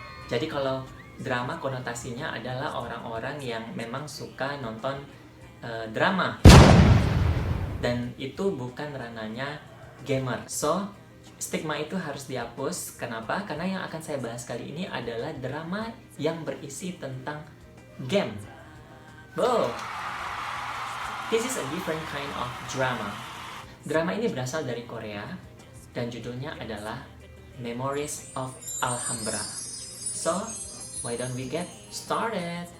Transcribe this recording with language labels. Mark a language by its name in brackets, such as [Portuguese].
[Indonesian] Jadi kalau drama konotasinya adalah orang-orang yang memang suka nonton drama. Dan itu bukan ranahnya gamer. So, stigma itu harus dihapus. Kenapa? Karena yang akan saya bahas kali ini adalah drama yang berisi tentang game. Wow! [English] This is a different kind of drama. [Indonesian] Drama ini berasal dari Korea dan judulnya adalah Memories of Alhambra. [English] So, why don't we get started?